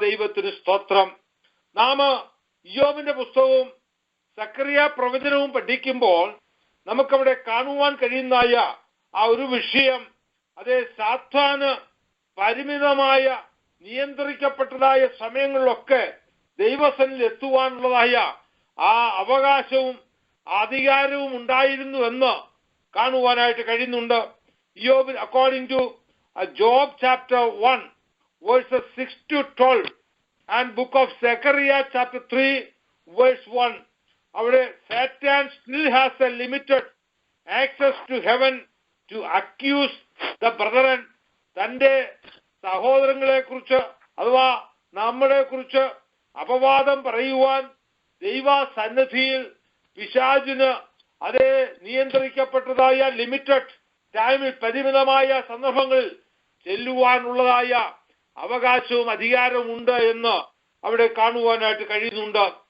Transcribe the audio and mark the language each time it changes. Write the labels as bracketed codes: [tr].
[ml] ദൈവത്തിന് സ്തോത്രം. നാം ഇയ്യോബിന്റെ പുസ്തകവും സക്കറിയ പ്രവചനവും പഠിക്കുമ്പോൾ നമുക്കവിടെ കാണുവാൻ കഴിയുന്നതായ ആ ഒരു വിഷയം, സാത്താന് പരിമിതമായ നിയന്ത്രിക്കപ്പെട്ടതായ സമയങ്ങളിലൊക്കെ ദൈവസന്നിധിയിൽ എത്തുവാനുള്ളതായ ആ അവകാശവും അധികാരവും ഉണ്ടായിരുന്നു എന്ന് കാണുവാനായിട്ട് കഴിയുന്നുണ്ട്. [en] Iyyob according to Job chapter 1 verses 6 to 12 and book of Zechariah chapter 3 verse 1, അവിടെ Satan still has a limited access to heaven to accuse the brethren. [ml] തന്റെ സഹോദരങ്ങളെ കുറിച്ച് അഥവാ നമ്മളെ കുറിച്ച് അപവാദം പറയുവാൻ ദൈവ സന്നിധിയിൽ പിശാചിന് നിയന്ത്രിക്കപ്പെട്ടതായ ലിമിറ്റഡ് ടൈമിൽ, പരിമിതമായ സന്ദർഭങ്ങളിൽ ചെല്ലുവാനുള്ളതായ അവകാശവും അധികാരവും ഉണ്ട് എന്ന് അവിടെ കാണുവാനായിട്ട് കഴിയുന്നുണ്ട്.